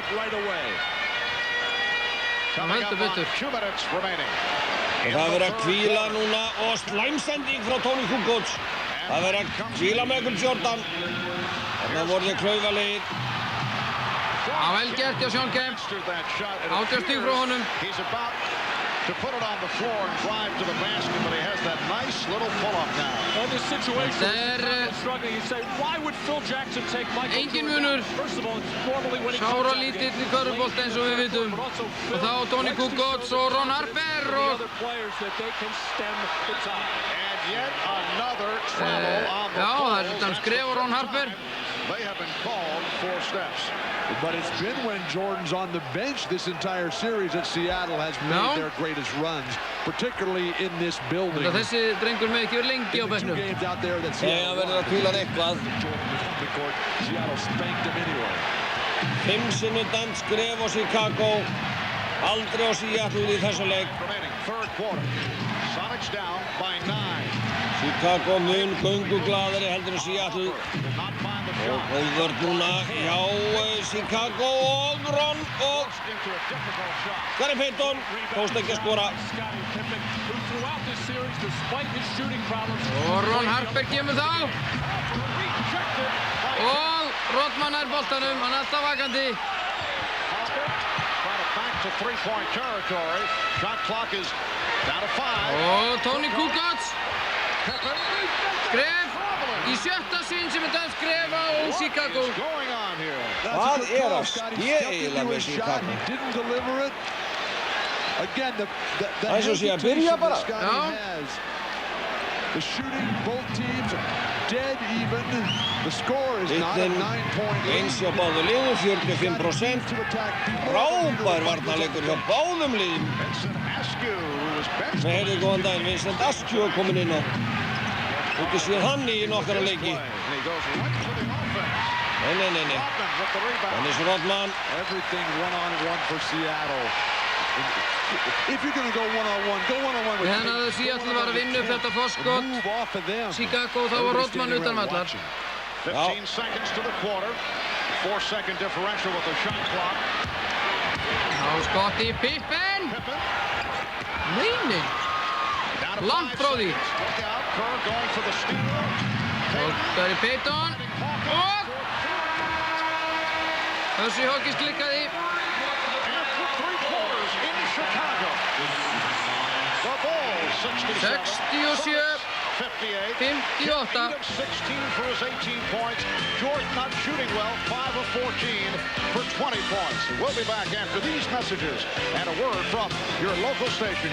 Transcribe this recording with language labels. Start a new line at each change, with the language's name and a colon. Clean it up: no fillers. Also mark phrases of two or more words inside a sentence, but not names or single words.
Icelandic: Það heldur betur. Og það verður að hvíla núna og slæmsending frá Tony Kukoc. Það verður að hvíla Michael Jordan. Þarna voru þið klaufalegir. Já, vel gert hjá Sean Kemp. 18 stig frá honum.
English: To put it on the floor and drive to the basket, but he has that nice little pull-up now. In this situation, struggling, you say, why would Phil Jackson take Michael
Icelandic: Engin munur.
English: First of all, it's normally when he
Icelandic: Sára lítill í körfubolta eins og við vitum. Og þá Tony Kukoc og Ron Harper og
English: And yet another trouble on the
Icelandic: já, það er skref á Ron Harper.
English: they have been called 4 steps. But it's been when Jordan's on the bench this entire series that Seattle has made their greatest runs, particularly in this building.
Icelandic: Þessi drengur með ekki verið lengi á bekknum. Hann verður að hvíla eitthvað.
English: Seattle spanked him anyway.
Icelandic: 5 sinnum dæmt skref á Chicago. Aldrei á Seattle í þessu leik.
English: Third quarter. Sonics down by 9.
Icelandic: Chicago mun gönguglaðari heldur en Seattle. Og góðvörð núna hjá Chicago og Ron og Gary Payton tókst ekki að skora. Og Ron Harper kemur þá. Og Rodman nær boltanum, hann er alltaf vakandi.
English: Back to 3-point territory. Shot clock is down to 5.
Icelandic: Og Tony Kukoc. Skref í 7. sinn sem dæmt skref á Chicago. Hvað að ske eiginlega með Chicago? Það eins og sé að byrja bara.
English: The shooting, both teams dead even. The score is not a 9-point lead.
Icelandic: Eins hjá báðum liðum, 45%. Frábær varnarleikur hjá báðum liðum. Við heyrðum góðan daginn, Vincent Askew er komin inn á. Ekki séð hann í nokkara leiki. Nei. Dennis Rodman.
English: Everything one-on-one for Seattle. If you're going to go one-on-one, go one-on-one with
Icelandic: Meðan að Seattle var að vinna upp þetta forskot Chicago, þá var Rodman utan vallar.
English: 15 seconds to the quarter. 4-second differential with the shot clock.
Icelandic: Þá skotti Pippen. Nei. Langt frá því. Og Gary Payton. Og þessi Hawkins klikkaði.
English: The Bulls 67, 58. 16 for his 18 points. Jordan not shooting well, 5 of 14 for 20 points. We'll be back after these messages and a word from your local station.